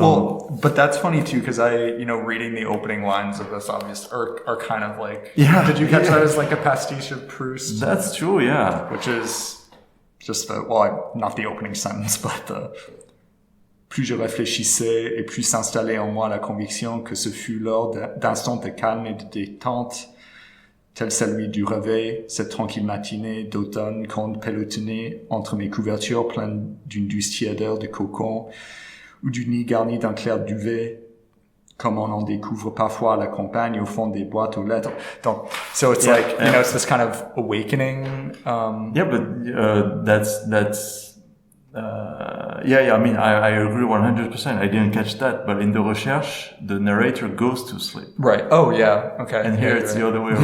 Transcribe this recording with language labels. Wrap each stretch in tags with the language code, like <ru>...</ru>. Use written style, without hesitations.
<en>well, but that's funny too, because reading the opening lines of this are kind of like, yeah. Did you catch that as like a pastiche of Proust? That's true, yeah. Which is just not the opening sentence, but</en> <fr>plus je réfléchissais et plus s'installait en moi la conviction que ce fut lors d'instants de calme et de détente, tel celui du réveil, cette tranquille matinée d'automne quand pelotonnait entre mes couvertures pleines d'une douce tiédeur de cocon, ou du nid garni d'un clair duvet, comme on en découvre parfois à la campagne au fond des boîtes aux lettres.</fr> <en>Donc, so it's it's this kind of awakening. Yeah, but that's. Yeah. I mean, I agree 100%. I didn't catch that, but in the recherche, the narrator goes to sleep. Right. Oh, yeah. Okay. And here it's the other way around.</en>